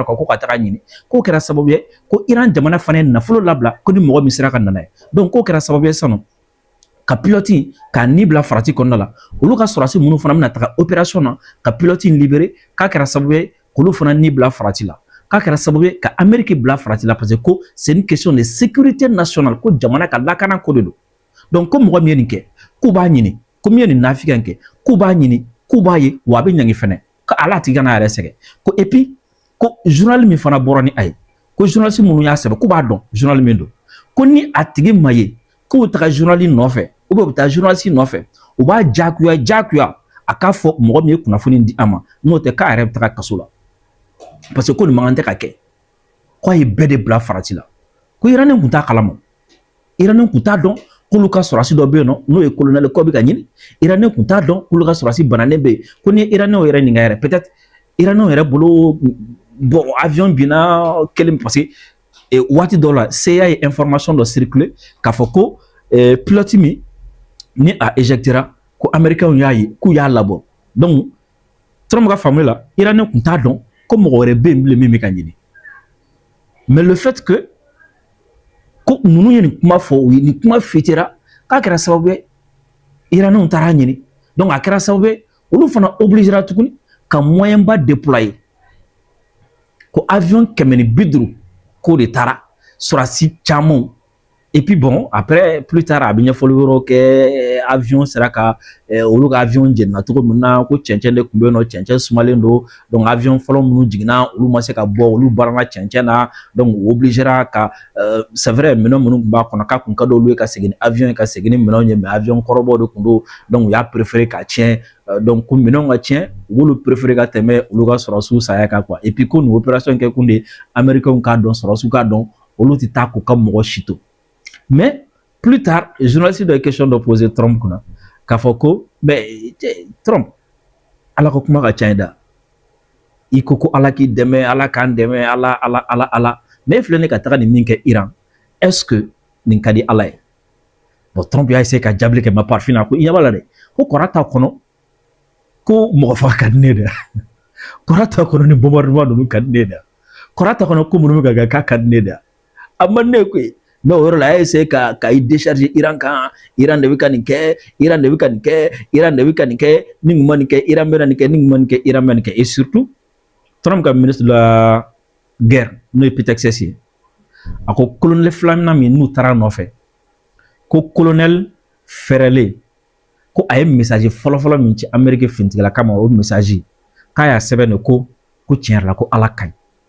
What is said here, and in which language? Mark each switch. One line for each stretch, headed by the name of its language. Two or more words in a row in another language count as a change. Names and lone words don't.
Bambara: kan ko ka taga ɲini ko kɛra sababu ye ko Iran jamana fana ye nafolo labila ko ni mɔgɔ min sera ka nana ye donc ko kɛra sababu ye sanu ka pilote k'a ni bila farati kɔnɔna la olu ka sɔrɔsi minnu fana bɛna taga opération na ka pilote libéré k'a kɛra sababu ye k'olu fana ni bila farati la k'a kɛra sababu ye ka Amérique bila farati la
French: parce que
Bambara: ko
French: c'est une question de sécurité nationale
Bambara: ko jamana ka lakana ko de don donc ko mɔgɔ min ye nin kɛ k'u b'a ɲini ko min ye nin nafigiya kɛ k'u b'a ɲini k'u b'a ye wa a bɛ ɲangi fɛnɛ ka ala tigi kana yɛrɛ sɛgɛ ko
French: et puis
Bambara: ko journal min fana bɔra ni a ye ko journaliste minnu y'a sɛbɛn k'u b'a dɔn journal min don ko ni a tigi ma ye k'u bɛ taga journal nɔfɛ
French: ou bien
Bambara: u bɛ taa journaliste nɔfɛ u b'a jagoya a k'a fɔ mɔgɔ min ye kunnafoni di a ma n'o tɛ k'a yɛrɛ bɛ taga kaso la
French: parce que
Bambara: ko nin man kan tɛ ka kɛ ko a ye bɛɛ de bila farati la ko iranien kun t'a kalama iranien kun t'a dɔn k'olu ka sɔrɔsi dɔ bɛ yen nɔ n'o ye colonel ko bɛ ka ɲini iranien kun t'a dɔn k'olu ka sɔrɔsi bananen bɛ yen ko ni iranien yɛrɛ nin ka yɛrɛ peut-être iranien yɛrɛ bolo bon avion binna kelen
French: parce que et
Bambara: waati dɔ la CIA ye information dɔ circuler k'a fɔ ko pilote min ni a éjectera ko américain y'a ye k'u y'a labɔ donc Trump ka faamu la Iranien tun t'a dɔn ko mɔgɔ wɛrɛ bɛ yen bilen min bɛ ka ɲini
French: mais le fait que
Bambara: ko ninnu ye nin kuma fɔ u ye nin kuma fitira k'a kɛra sababu ye Iranien taara ɲini donc a kɛra sababu ye olu fana obligera tuguni ka moyen ba déployer ko avion 150 k'o de taara sɔrɔdasi caman
French: et puis bon après plus tard
Bambara: a bɛ ɲɛfɔli wɛrɛw kɛ avion sera ka olu ka avion jɛnna cogo min na ko cɛncɛn de tun bɛ yen nɔ cɛncɛn sumalen don donc avion fɔlɔ minnu jiginna olu ma se ka bɔ olu banna cɛncɛn na donc u obligera ka
French: c'est vrai
Bambara: minɛn minnu tun b'a kɔnɔ k'a kun ka d'olu ye ka segin ni avion ye ka segin ni minɛnw ye
French: mais avion
Bambara: kɔrɔbaw de tun don donc u y'a préféré ka tiɲɛ donc ko minɛnw ka tiɲɛ u b'olu préféré ka tɛmɛ olu ka sɔrɔsiw saya kan quoi
French: et puis
Bambara: ko nin opération kɛ kun de américains k'a dɔn sɔrɔsiw k'a dɔn olu tɛ taa k'u ka mɔgɔ si to
French: mais plus tard
Bambara: journaliste dɔ ye question dɔ poser Trump kunna k'a fɔ ko mais Trump ala ka kuma ka ca da i ko ala k'i dɛmɛ ala k'an dɛmɛ ala mais filɛ ne ka taga nin min kɛ Iran
French: est-ce que
Bambara: nin ka di ala ye bon Trump y'a essayé ka jabili kɛ ma parfin na ko i ɲɛ b'a la dɛ ko kɔrɔ t'a kɔnɔ ko mɔgɔ faga ka di ne da kɔrɔ t'a kɔnɔ ni bombardement ninnu ka di ne da kɔrɔ t'a kɔnɔ ko minnu bɛ ka kɛ k'a ka di ne da a man ne koyi mais o yɔrɔ la a y'a essayé ka i décharger Iran kan Iran de bɛ ka nin kɛ Iran de bɛ ka nin kɛ Iran de bɛ ka nin kɛ ni nin ma nin kɛ Iran bɛ na nin kɛ ni nin ma nin kɛ Iran bɛ nin kɛ
French: et surtout
Bambara: Trump ka
French: ministre de la guerre
Bambara: n'o ye Pete Hegseth ye a ko colonel filanan min n'u taara nɔfɛ ko colonel fɛrɛlen ko a ye message fɔlɔfɔlɔ min ci Amérique fintigila kama o message k'a y'a sɛbɛn de ko tiɲɛ yɛrɛ la ko ala ka ɲi